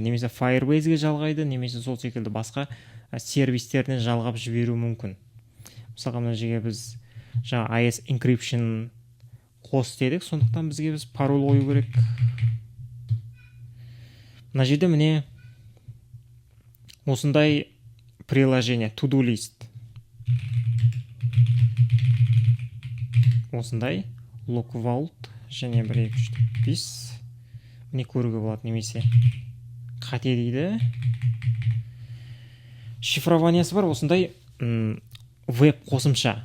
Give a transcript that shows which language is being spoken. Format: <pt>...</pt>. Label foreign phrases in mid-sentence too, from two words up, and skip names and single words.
<kk>Немесе Firebase-ге жалғайды, немесе сол секілді басқа сервистеріне жалғап жіберу мүмкін. Мысалға мына жерге біз</kk> <en>IS encryption</en> <kk>қос дедік, сондықтан бізге пароль қою керек. Мына жерде міне осындай приложение,</kk> <en>to-do list.</en> <kk>Осындай lookout және 1, 2, 3, 5 міне көруге болады, немесе қате дейді. Шифрованиясы бар осындай веб қосымша.</kk>